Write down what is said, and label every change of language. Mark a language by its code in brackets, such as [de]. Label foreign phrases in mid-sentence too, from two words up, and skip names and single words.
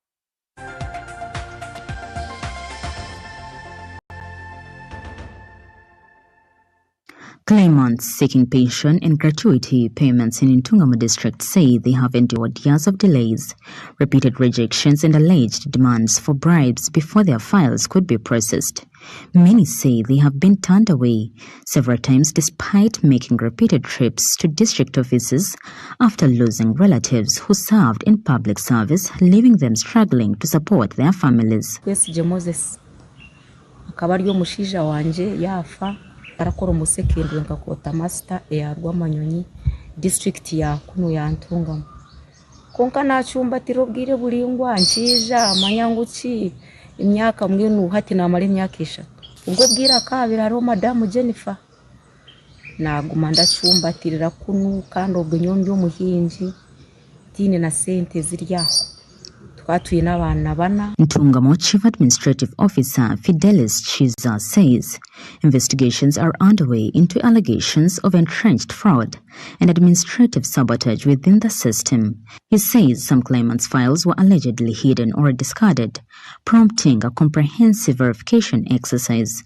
[en] Claimants seeking pension and gratuity payments in Ntungamo district say they have endured years of delays, repeated rejections and alleged demands for bribes before their files could be processed. Many say they have been turned away several times despite making repeated trips to district offices after losing relatives who served in public service, leaving them struggling to support their families. [nyn] Moses akabari yo mushija wanje yafa arakora umusekendwe nkakota master ya Rwamanyonyi district ya kuno ya Ntungamo konka nachumbatira obwire buringwa nkija amanyangu ki imyaka mbwenu hati namara imyaka 3 ubwo bwira kabira hariho madamu Jennifer naguma ndacumbatirira kunu kandi ubwo nyondi umuhinji dine na sente ziryaho twatuye n'abana bana. [en] Ntungamo Chief Administrative Officer Fidelis Chiza says investigations are underway into allegations of entrenched fraud and administrative sabotage within the system. He says some claimants' files were allegedly hidden or discarded, prompting a comprehensive verification exercise.